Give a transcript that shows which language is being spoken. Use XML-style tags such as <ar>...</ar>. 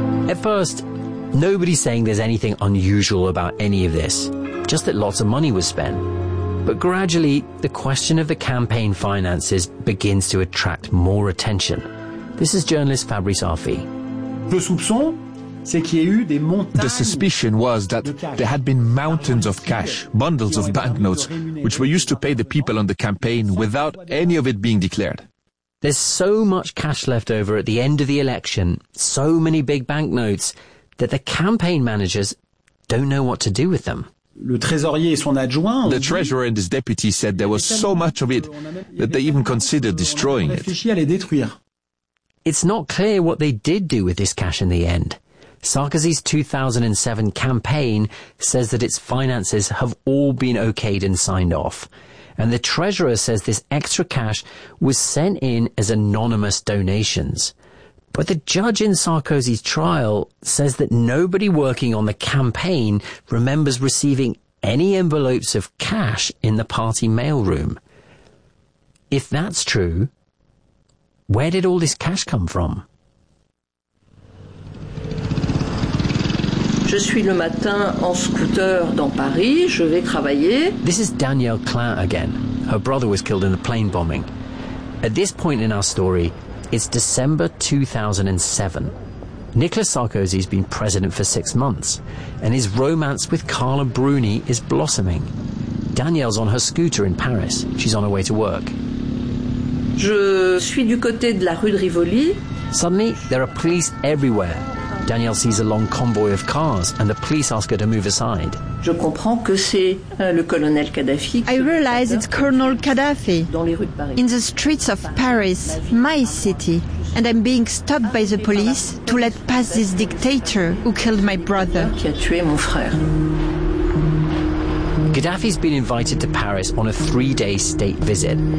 <en>At first, nobody's saying there's anything unusual about any of this, just that lots of money was spent. But gradually, the question of the campaign finances begins to attract more attention. This is journalist Fabrice Arfi.</en> <fr>Le soupçon, c'est qu'il y a eu des montagnes.</fr> <en>The suspicion was that there had been mountains of cash, bundles of banknotes, which were used to pay the people on the campaign without any of it being declared. There's so much cash left over at the end of the election, so many big banknotes, that the campaign managers don't know what to do with them. The treasurer and his deputy said there was so much of it that they even considered destroying it. It's not clear what they did do with this cash in the end. Sarkozy's 2007 campaign says that its finances have all been okayed and signed off. And the treasurer says this extra cash was sent in as anonymous donations. But the judge in Sarkozy's trial says that nobody working on the campaign remembers receiving any envelopes of cash in the party mailroom. If that's true, where did all this cash come from?</en> <fr>Je suis le matin en scooter dans Paris. Je vais travailler.</fr> <en>This is Danielle Klein again. Her brother was killed in the plane bombing. At this point in our story, it's December 2007. Nicolas Sarkozy's been president for 6 months, and his romance with Carla Bruni is blossoming. Danielle's on her scooter in Paris. She's on her way to work.</en> <fr>Je suis du côté de la rue de Rivoli.</fr> <en>Suddenly, there are police everywhere. Danielle sees a long convoy of cars, and the police ask her to move aside.</en> <fr>Je comprends que c'est le colonel Kadhafi.</fr> <en>I realize it's Colonel Kadhafi in the streets of Paris, my city, and I'm being stopped by the police to let pass this dictator who killed my brother.</en> <fr>Qui a tué mon frère.</fr> <en>Gaddafi's been invited to Paris on a 3-day state visit.</en>